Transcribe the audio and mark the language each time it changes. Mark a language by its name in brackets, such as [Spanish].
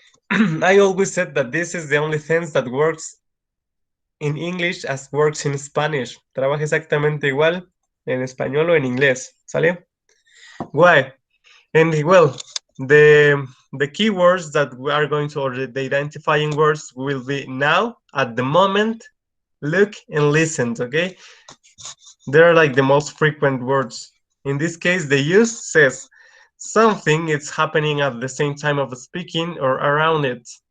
[English] I always said that this is the only tense that works in English as works in Spanish. [Spanish] Trabaja exactamente igual en español o en inglés. ¿Sale? Why? [English] And well, the keywords that we are going to, or the identifying words will be now, at the moment, look, and listen, okay? They're like the most frequent words. In this case, the use says something is happening at the same time of speaking or around it.